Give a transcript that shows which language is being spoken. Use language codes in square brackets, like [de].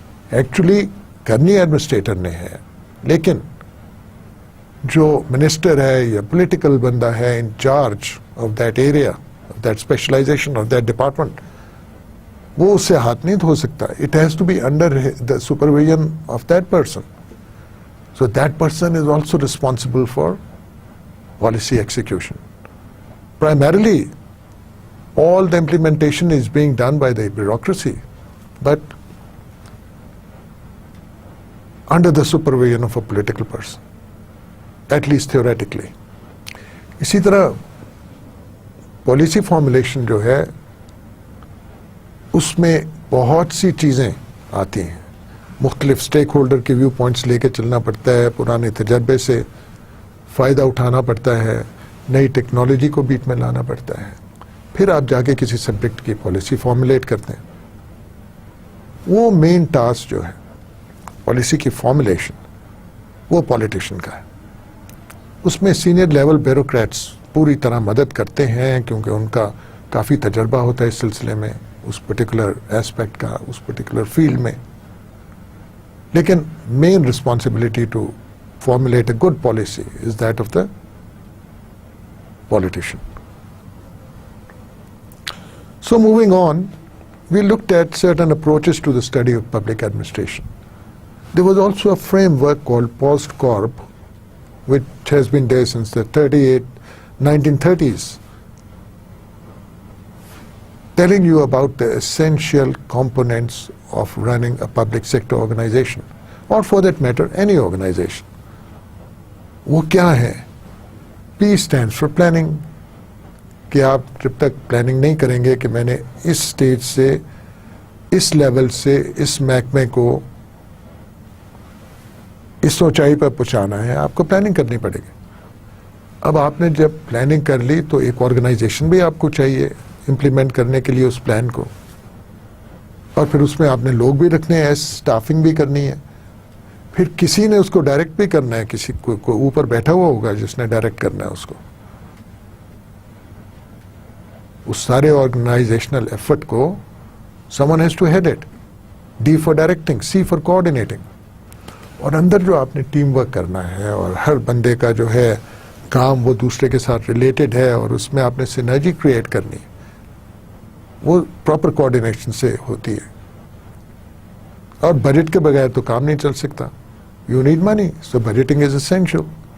[ur] Actually کرنی administrator نے ہے, لیکن جو منسٹر ہے یا پولیٹیکل بندہ ہے [en] in charge of that area, of that specialization of that department, [ur] وہ اس سے ہاتھ نہیں دھو سکتا. [en] It has to be under the supervision of that person. So that person is also responsible for policy execution. Primarily, all the implementation is being done by the bureaucracy, but under the supervision of a political person, at least theoretically. [ur] اسی طرح policy formulation جو ہے اس میں بہت سی چیزیں آتی ہیں, مختلف اسٹیک ہولڈر کے ویو پوائنٹس لے کے چلنا پڑتا ہے, پرانے تجربے سے فائدہ اٹھانا پڑتا ہے, نئی ٹیکنالوجی کو بیچ میں لانا پڑتا ہے, پھر آپ جا کے کسی سبجیکٹ کی پالیسی فارمولیٹ کرتے ہیں. وہ مین ٹاسک جو ہے پالیسی کی فارمولیشن وہ پالیٹیشین کا ہے. اس میں سینئر لیول بیوروکریٹس پوری طرح مدد کرتے ہیں کیونکہ ان کا کافی تجربہ ہوتا ہے اس سلسلے میں, اس پرٹیکولر ایسپیکٹ کا, اس پرٹیکولر فیلڈ میں. لیکن [en] Main responsibility to formulate a good policy is that of the politician. So moving on, we looked at certain approaches to the study of public administration. There was also a framework called POST-Corp, which has been there since the 1930s, telling you about the essential components of running a public sector organization, or for that matter, any organization. [ur] وہ کیا ہے؟ [en] P stands for planning. [ur] کہ آپ جب تک planning نہیں کریں گے کہ میں نے اس سٹیج سے, اس لیول سے, اس محکمے کو اس اونچائی پر پہنچانا ہے, آپ کو پلاننگ کرنی پڑے گی. اب آپ نے جب پلاننگ کر لی تو ایک آرگنائزیشن بھی آپ کو چاہیے امپلیمنٹ کرنے کے لیے اس پلان کو, اور پھر اس میں آپ نے لوگ بھی رکھنے ہیں, اسٹافنگ بھی کرنی ہے, پھر کسی نے اس کو ڈائریکٹ بھی کرنا ہے, کسی کو اوپر بیٹھا ہوا ہوگا جس نے ڈائریکٹ کرنا ہے اس کو. اس سارے [en] Organizational effort کو someone has to head it. D for directing, C for coordinating. [ur] اور اندر جو آپ نے ٹیم ورک کرنا ہے اور ہر بندے کا جو ہے کام وہ دوسرے کے ساتھ ریلیٹڈ ہے اور اس میں آپ نے سینرجی کریٹ کرنی, وہ پراپر کوآرڈینیشن سے ہوتی ہے. اور بجٹ کے بغیر تو کام نہیں چل سکتا. [en] You need money, so budgeting is essential.